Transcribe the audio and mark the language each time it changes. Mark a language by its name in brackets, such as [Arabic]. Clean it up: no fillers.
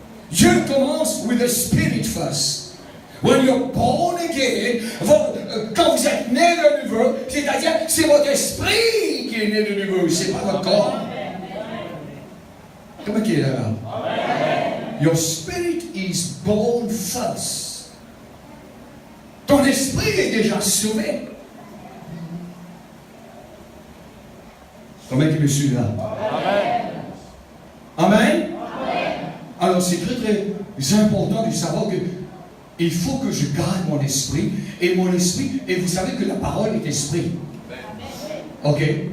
[French] Dieu commence [English] with the spirit first. When you're born again, [French] quand vous êtes né de nouveau, c'est-à-dire c'est votre esprit qui est né de nouveau, c'est pas votre corps. Comment il est là? [English] Your spirit is born first. [French] Ton esprit est déjà sauvé. Comment il me suit là? Amen. Amen. Alors c'est très très important de savoir que il faut que je garde mon esprit, et vous savez que la parole est esprit. Ok?